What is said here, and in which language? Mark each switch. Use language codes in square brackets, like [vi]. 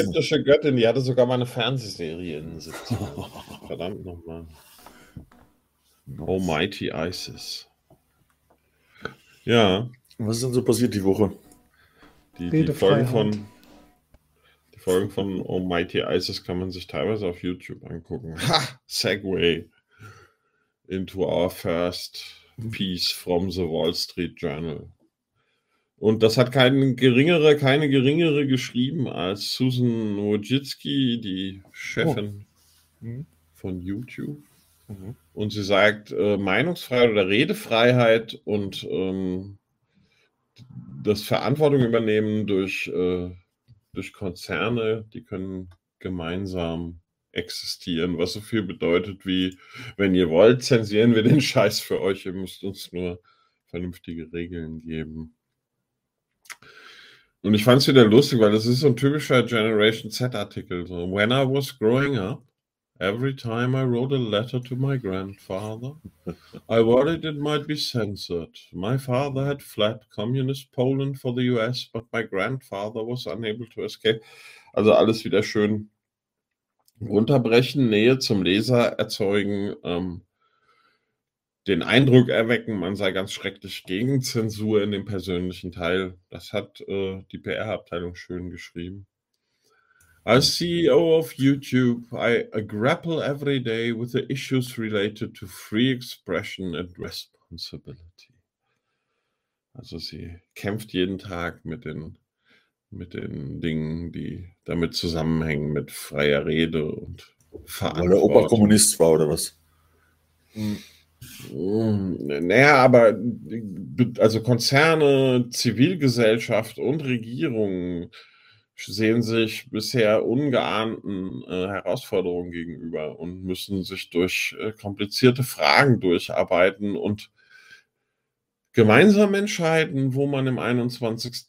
[de] ägyptische Göttin, die hatte sogar mal eine Fernsehserie in den 70ern. Verdammt nochmal. [en] Nice. [de] Almighty Isis. Ja. Was ist denn so passiert die Woche? Die Folgen Redefreiheit. von Almighty Isis kann man sich teilweise auf YouTube angucken. Ha! [en] Segue into our first piece from the Wall Street Journal. [de] Und das hat keine geringere geschrieben als Susan Wojcicki, die Chefin von YouTube. Und sie sagt, Meinungsfreiheit oder Redefreiheit und das Verantwortung übernehmen durch Konzerne, die können gemeinsam existieren, was so viel bedeutet wie, wenn ihr wollt, zensieren wir den Scheiß für euch, ihr müsst uns nur vernünftige Regeln geben. Und ich fand es wieder lustig, weil das ist so ein typischer Generation Z-Artikel. [en] So, when I was growing up, every time I wrote a letter to my grandfather, I worried it might be censored. My father had fled communist Poland for the US, but my grandfather was unable to escape. [de] Also alles wieder schön runterbrechen, Nähe zum Leser erzeugen, den Eindruck erwecken, man sei ganz schrecklich gegen Zensur in dem persönlichen Teil. Das hat die PR-Abteilung schön geschrieben. [en] Als CEO of YouTube, I grapple every day with the issues related to free expression and responsibility. [de] Also sie kämpft jeden Tag mit den Dingen, die damit zusammenhängen, mit freier Rede und Weil der Opa Verantwortung. Kommunist war oder was? Naja, aber also Konzerne, Zivilgesellschaft und Regierungen sehen sich bisher ungeahnten Herausforderungen gegenüber und müssen sich durch komplizierte Fragen durcharbeiten und gemeinsam entscheiden, wo man im 21.